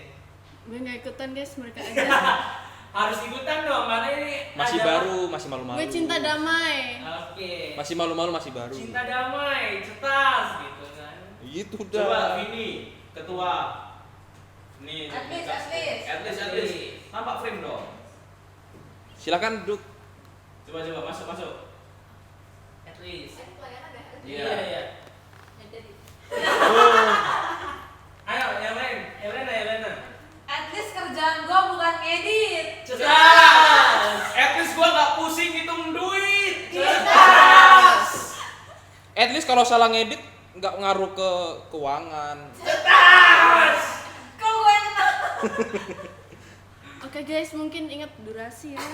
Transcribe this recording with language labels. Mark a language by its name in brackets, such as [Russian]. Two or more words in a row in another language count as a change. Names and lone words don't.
[Indonesian] Gue nggak ikutan guys, mereka aja. Harus ikutan dong, karena ini Masih adalah- baru, masih malu-malu. Gue cinta damai. Oke. Masih malu-malu, masih baru. Cinta damai, cetas gitu kan. Gitu Coba dah. Vini, ketua. Nih, [English] At least. At least. [Indonesian] Nampak frame dong. Silakan duduk. Coba masuk. [English] At least. [Indonesian] Iya. Iya. Ayo, yang lain. Elena. [English] At least [Indonesian] kerjaan gua bukan ngedit. Cetas. [English] At least [Indonesian] gua nggak pusing hitung duit. Cetas. [English] At least [Indonesian] kalau salah ngedit nggak ngaruh ke keuangan. Cetas. Kok gue yang kena? Oke guys, mungkin ingat durasi ya.